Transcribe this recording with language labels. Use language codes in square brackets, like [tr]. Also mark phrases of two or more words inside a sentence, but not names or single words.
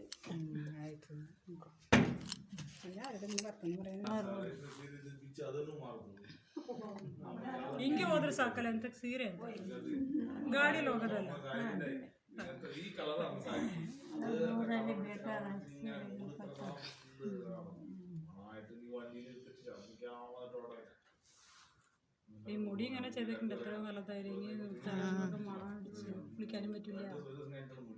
[kn] ಆಯ್ತು. ಹಿಂಗೆ ಹೋದ್ರೆ ಸಾಕಲ್ಲ ಅಂತ ಸೀರೆ ಅಂತ ಗಾಡಿಯಲ್ಲಿ ಹೋಗೋದಲ್ಲ. ಊರಲ್ಲಿ ಬೇಕಾದ [ml] ഈ മുടി ഇങ്ങനെ ചെയ്തിട്ടുണ്ട്. എത്ര കാലത്തായിരിക്കും കുളിക്കാനും പറ്റില്ല.